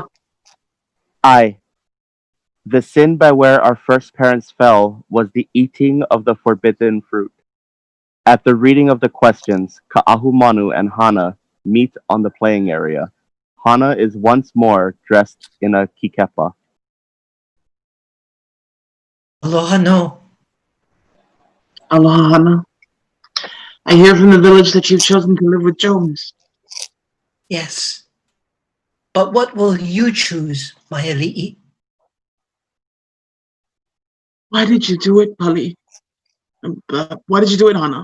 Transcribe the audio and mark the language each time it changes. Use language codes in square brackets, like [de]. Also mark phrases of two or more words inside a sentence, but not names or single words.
[en] I. The sin by where our first parents fell was the eating of the forbidden fruit. At the reading of the questions, Ka'ahumanu and Hana meet on the playing area. Hana is once more dressed in a kikepa. [haw] Aloha no. [en] Aloha, Hana. I hear from the village that you've chosen to live with Jones. Yes. But what will you choose, my ali'i? Why did you do it, Pali? Why did you do it, Hana?